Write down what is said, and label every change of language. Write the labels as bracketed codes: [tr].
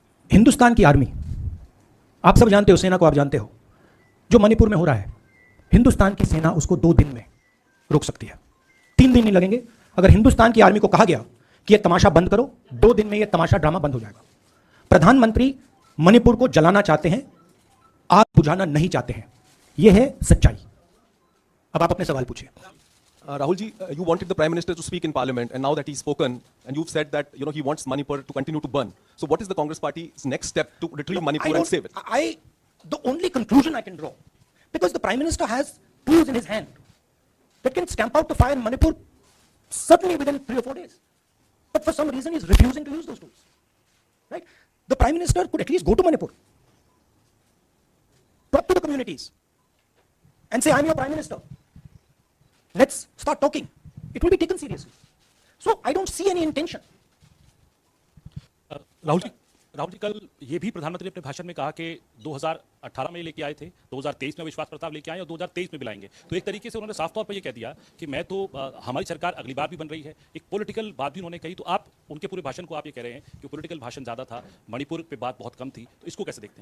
[hi] हिंदुस्तान की आर्मी, आप सब जानते हो, सेना को आप जानते हो, जो मणिपुर में हो रहा है, हिंदुस्तान की सेना उसको 2 दिन में रोक सकती है, 3 दिन नहीं लगेंगे। अगर हिंदुस्तान की आर्मी को कहा गया कि यह तमाशा बंद करो, 2 दिन में यह तमाशा ड्रामा बंद हो जाएगा। प्रधानमंत्री मणिपुर को जलाना चाहते हैं, आग बुझाना नहीं चाहते हैं। यह है सच्चाई। अब आप अपने सवाल पूछिए। [en] Rahul ji, you wanted the Prime Minister to speak in Parliament, and now that he's spoken, and you've said that he wants Manipur to continue to burn. So, what is the Congress Party's next step to retrieve Manipur and save it? The only conclusion I can draw, because the Prime Minister has tools in his hand that can stamp out the fire in Manipur certainly within 3 or 4 days, but for some reason he's refusing to use those tools. Right? The Prime Minister could at least go to Manipur, talk to the communities, and say, "I'm your Prime Minister. Let's start talking." It will be taken seriously. So I don't see any intention. [hi] Rahul ji, कल ये भी प्रधानमंत्री ने अपने भाषण में कहा कि 2018 में लेके आए थे, 2023 में विश्वास प्रस्ताव लेके आए और 2023 में भी लाएंगे। तो एक तरीके से उन्होंने साफ तौर पर ये कह दिया कि मैं तो हमारी सरकार अगली बार भी बन रही है। एक पॉलिटिकल बात भी उन्होंने कही। तो आप उनके पूरे भाषण को आप ये कह रहे हैं कि पॉलिटिकल भाषण ज्यादा था, मणिपुर पे बात बहुत कम थी, तो इसको कैसे देखते हैं?